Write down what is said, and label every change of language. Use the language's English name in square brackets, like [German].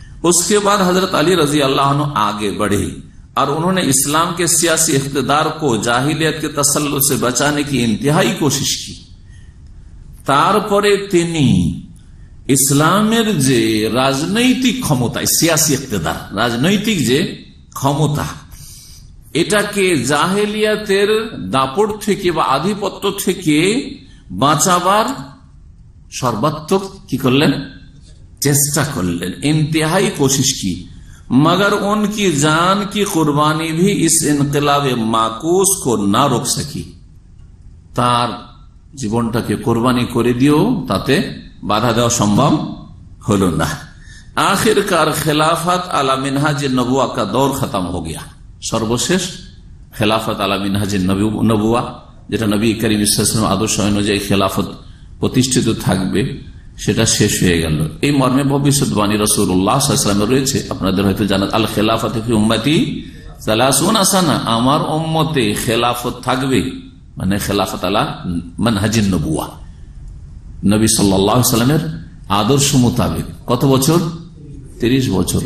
[Hindi] उसके बाद हजरत अली रजी अल्लाह अन्हु आगे बढ़े और उन्होंने इस्लाम के सियासी इख्तिदार को जाहिलियत के तसल्लुत से बचाने की इंतहाई कोशिश की। [Bangla] तारपरे तिनी ইসলামের যে রাজনৈতিক ক্ষমতা, সিয়াসি ইক্তেদার, রাজনৈতিক যে ক্ষমতা, এটাকে জাহেলিয়াতের দাপট থেকে বা আধিপত্য থেকে বাঁচাবার সর্বাত্মক কি করলেন, চেষ্টা করলেন, ইন্তেহাই কোशिश की। [Hindi] मगर उनकी जान की कुर्बानी भी इस इनकलाब माकूस को ना रोक सकी। [Bangla] তার জীবনটাকে কোরবানি করে দিও তাতে বাধা দেওয়া সম্ভব হলো না। [Hindi] आखिरकार खिलाफत अला मिनहाज नबुआ का दौर खत्म हो गया। [Bangla] সর্বশেষ খেলাফত আলা মিনহাজ নবুয়া, যেটা নবী করিম সাল্লাল্লাহু আলাইহি ওয়াসাল্লাম আদর্শ অনুযায়ী খেলাফত প্রতিষ্ঠিত থাকবে, সেটা শেষ হয়ে গেল। এই মর্মে ভবিষ্যৎবাণী রাসূলুল্লাহ সাল্লাল্লাহু আলাইহি ওয়াসাল্লামের রয়েছে, আপনাদের হয়তো জানেন, [Arabic] আল খেলাফত ফি উম্মতি 30 সানা, [Bangla] আমার উম্মতে খেলাফত থাকবে, মানে খেলাফত আলা মানহাজিন নবুয়া, নবী সাল্লাল্লাহু আলাইহি ওয়াসাল্লামের আদর্শ মোতাবেক। কত বছর? 30 বছর।